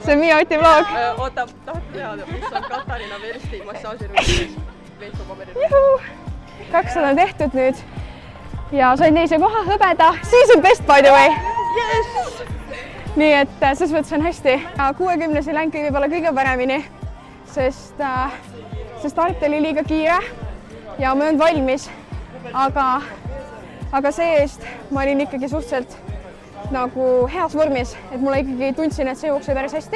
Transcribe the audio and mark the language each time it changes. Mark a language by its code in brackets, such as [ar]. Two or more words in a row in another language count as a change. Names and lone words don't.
[et] See on Miia Oti vlog. Oota, tahate teada, mis on Katariina Versti massaažiruumis Veitsupaberi. 200 on tehtud nüüd. Ja sain teise koha hõbeda. [en] Season best, by the way. Yes! [et] Nii et selles mõttes on hästi. 60 länki võib-olla kõige paremini, sest start oli liiga kiire ja ma ei olnud valmis. Aga see-eest ma olin ikkagi suhteliselt nagu heas vormis, et mulle ikkagi tundsin, et see jookseb päris hästi.